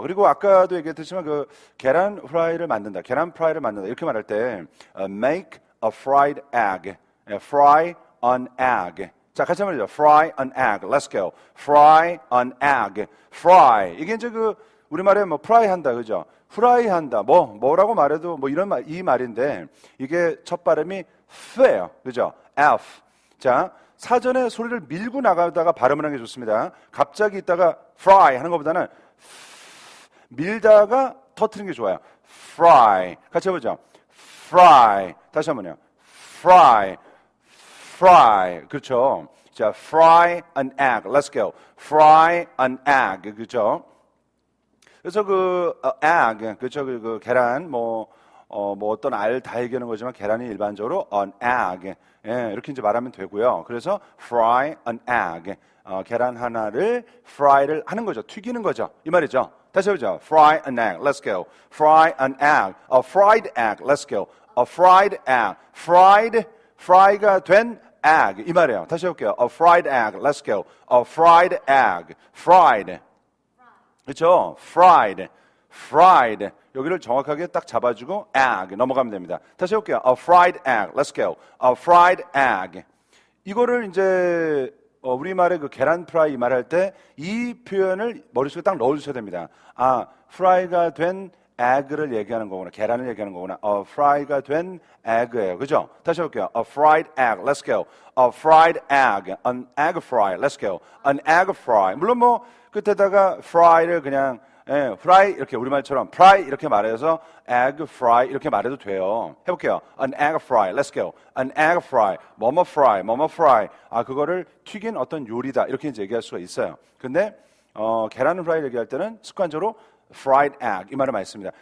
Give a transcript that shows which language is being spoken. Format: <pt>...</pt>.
<ko>그리고 아까도 얘기했지만 계란 프라이를 만든다. 계란 프라이를 만든다. 이렇게 말할 때</ko> <en>make a fried egg. fry an egg.</en> <ko>자, 같이 한번 해보죠.</ko> <en>fry an egg. Let's go. fry an egg. fry.</en> <ko>이게 이제 우리말에 프라이 한다. 그죠? 프라이 한다. 뭐라고 말해도 이 말인데 이게 첫 발음이 f예요. 그죠? F. 자, 사전에 소리를 밀고 나가다가 발음을 하는 게 좋습니다. 갑자기 있다가 fry 하는 것보다는 밀다가 터트리는 게 좋아요. fry. 같이 해보죠. fry. 다시 한번요. fry. fry. 그렇죠.</ko> <en>자, fry an egg. Let's go. fry an egg. 그렇죠.</en> <ko>그래서 egg. 그렇죠. 계란 어떤 알 다 얘기하는 거지만 계란이 일반적으로 an egg. 예, 이렇게 이제 말하면 되고요.</ko> <en>그래서 fry an egg.</en> <ko>계란 하나를 fry를 하는 거죠. 튀기는 거죠. 이 말이죠. 다시 해보죠.</ko> <en>fry an egg. Let's go. fry an egg. A fried egg. Let's go. A fried egg. fry가 된 egg.</en> <ko>이 말이에요. 다시 해볼게요.</ko> <en>A fried egg. Let's go. A fried egg. fried. 그렇죠? fried.</en> <ko>여기를 정확하게 딱 잡아주고 egg 넘어가면 됩니다. 다시 해볼게요.</ko> <en>A fried egg. Let's go. A fried egg.</en> <ko>이거를 이제 우리말의 계란 프라이 말할 때 이 표현을 머릿속에 딱 넣어주셔야 됩니다. 프라이가 된 egg를 얘기하는 거구나. 계란을 얘기하는 거구나. fry가 된 egg예요.</ko> <en>그죠?</en> <ko>다시 해볼게요.</ko> <en>A fried egg. Let's go. A fried egg. An egg fry. Let's go. An egg fry.</en> <ko>물론 끝에다가 fry를 그냥 예, fry 이렇게 우리말처럼 fry 이렇게 말해서 egg fry 이렇게 말해도 돼요. 해볼게요.</ko> <en>An egg fry. Let's go. An egg fry. 뭐뭐 fry. 뭐뭐 fry.</en> <ko>아 그거를 튀긴 어떤 요리다 이렇게 이제 얘기할 수가 있어요. 근데 계란 프라이 얘기할 때는 습관적으로 fried egg 이 말을 많이 씁니다.</ko>